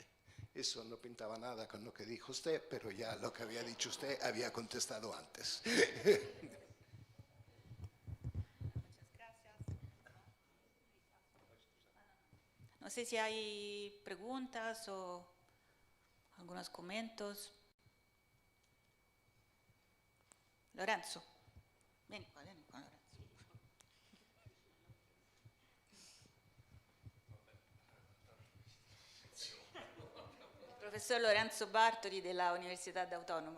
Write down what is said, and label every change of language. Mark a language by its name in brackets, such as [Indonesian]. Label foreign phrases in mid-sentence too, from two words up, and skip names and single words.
[Spanish] Eso no pintaba nada con lo que dijo usted, pero ya lo que había dicho usted había contestado antes. No sé si hay preguntas o algunos comentarios. [Italian] Lorenzo, vieni qua, Lorenzo. Professor Lorenzo Bartoli della Università d'Autonoma.